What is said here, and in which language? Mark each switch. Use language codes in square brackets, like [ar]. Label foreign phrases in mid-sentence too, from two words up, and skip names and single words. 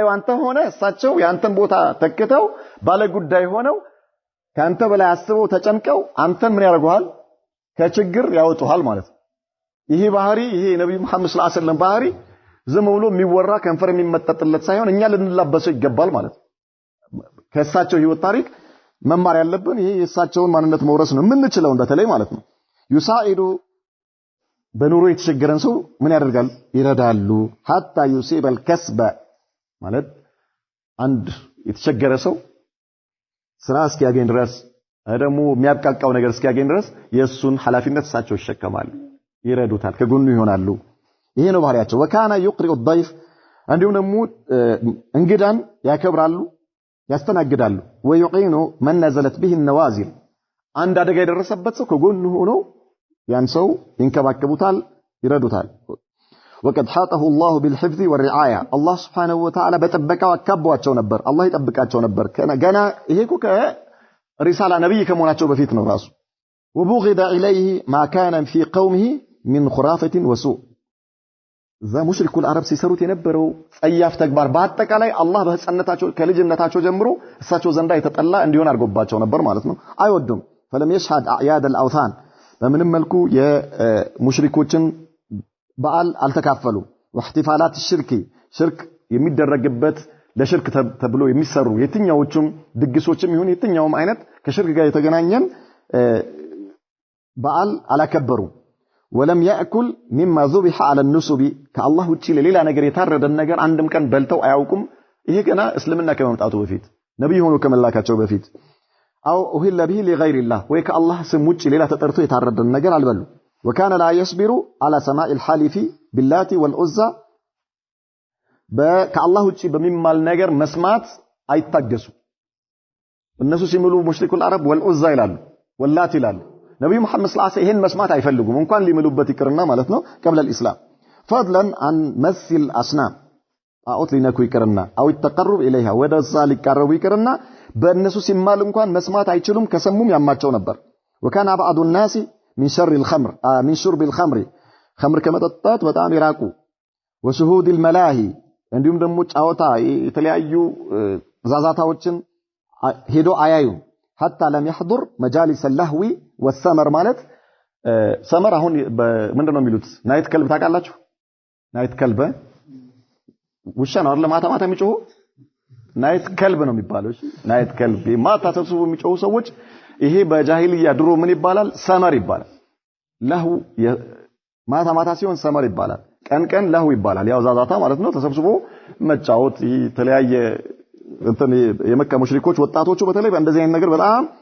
[am] አንተ ሆነ እሳቸው ያንተን ቦታ ተከተው ባለጉዳይ ሆነው ካንተ በላይ አስበው ተጨንቀው አንተን ምን ያደርጉሃል ከችግር ያወጡሃል ማለት ነው ይሄ ባህሪ ይሄ ነብዩ መሐመድ [ar] صلى الله عليه وسلم [am] ባህሪ ዝም ብሎ የሚወራ ከንፈር የሚመጠጥለት ሳይሆን እኛ ልንላበሰው ይገባል ማለት ነው ከእሳቸው ህይወት ታሪክ መማር ያለብን ይሄ የእሳቸውን ማንነት መውረስ ነው የምንችለው በተለይ ማለት ነው ዩሳኢዱ በኑሮ የተቸገረን ሰው ምን ያደርጋል ይረዳሉ [ar] حتى يصيب الكسب [am] ማለት አንድ የተቸገረ ሰው ስራ እስኪያገኝ ድረስ ደግሞ የሚያብቃቃው ነገር እስኪያገኝ ድረስ የሱን ሐላፊነት እሳቸው ይሸከማሉ ይረዱታል ከጎኑ ይሆናሉ ይሄ ነው ባህሪያቸው [ar] وكان يقرئ الضيف [am] እንዲሁም ደግሞ እንግዳን ያከብራሉ ያስተናግዳሉ ወይቂኑ [ar] من نزلت به النوازل [am] አንድ አደጋ የደረሰበት ሰው ከጎኑ ሆኖ ያን ሰው ይንከባከቡታል ይረዱታል [ar] وقد حاطه الله بالحفظ والرعايه الله سبحانه وتعالى [am] በጥበቃው አካቧቸው ነበር አላህ ይጠብቃቸው ነበር ገና ይሄ እኮ ከሪሳላ ነብይ ከመሆናቸው በፊት ነው ራሱ [ar] وبغض اليه ما كان في قومه من خرافه وسوء [am] ዛ ሙሽሪኩል አረብ ሲሰሩት የነበረው ጸያፍ ተግባር በአጠቃላይ አላህ በህፃንነታቸው ከልጅነታቸው ጀምሮ እሳቸው ዘንዳ የተጠላ እንዲሆን አድርጎባቸው ነበር ማለት ነው አይወዱም [ar] فلم يشهد اعياد الاوثان [am] በምንም መልኩ የሙሽሪኮችን በዓል አልተካፈሉም [ar] واحتفالات الشرك [am] ሽርክ የሚደረግበት ለሽርክ ተብሎ የሚሰሩ የትኛዎቹም ድግሶችም ይሁን የትኛውም አይነት ከሽርክ ጋር የተገናኘን በዓል አላከበሩም [ar] ولم ياكل مما ذبح على النسب كالله [am] ውጪ ለሌላ ነገር የታረደን ነገር አንድም ቀን በልተው አያውቁም ይሄ ገና እስልምና ከመምጣቱ በፊት ነብይ ሆኖ ከመላካቸው በፊት [ar] او اهل به لغير الله [am] ወይ ከአላህ ስም ውጪ ሌላ ተጠርቶ የታረደን ነገር አልበሉ [ar] وكان لا يصبر على سماع الحلف باللات والعزى [am] ከአላህ ውጪ በሚማል ነገር መስማት አይታገሱ እነሱ ሲምሉ ሙሽሪኩል አረብ والعزى ይላሉ ወላት ይላሉ ነብዩ መሐመድ [ar] صلى الله عليه وسلم [am] ይሄን መስማት አይፈልጉም እንኳን ሊምሉበት ይቅርና ማለት ነው [ar] قبل الاسلام فضلا عن مثل اصنام [am] አውት ሊነኩ ይቅርና [ar] او التقرب اليها [am] ወደዛ ሊቀርቡ ይቅርና በእነሱ ሲማል እንኳን መስማት አይችሉም ከሰሙም ያማቸው ነበር [ar] وكان بعض الناس من شر الخمر من شرب الخمر [am] ኸምር ከመጠጣት በጣም ይራቁ [ar] وشهود الملاهي [am] እንዲሁም ደግሞ ጫወታ የተለያዩ ዛዛታዎችን ሄዶ አያዩ [ar] حتى لم يحضر مجالس اللهو والسمر [am] ማለት ሰመር አሁን ምንድነው የሚሉት [en] night club [am] ታውቃላችሁ [en] night club [am] ውሻ ነው አይደል ማታ ማታ የሚጮሁ [en] night club [am] ነው የሚባለው እሺ [en] night club [am] ማታ ተሰብስበው የሚጮሁ ሰዎች ይሄ በጃሂልያ ድሮ ምን ይባላል ሰመር ይባላል ለሁ ማታ ማታ ሲሆን ሰመር ይባላል ቀን ቀን ለሁ ይባላል ያው ዛዛታ ማለት ነው ተሰብስቦ መጫወት የተለያየ እንትን የመካ ሙሽሪኮች ወጣቶቹ በተለይ በእንደዚህ አይነት ነገር በጣም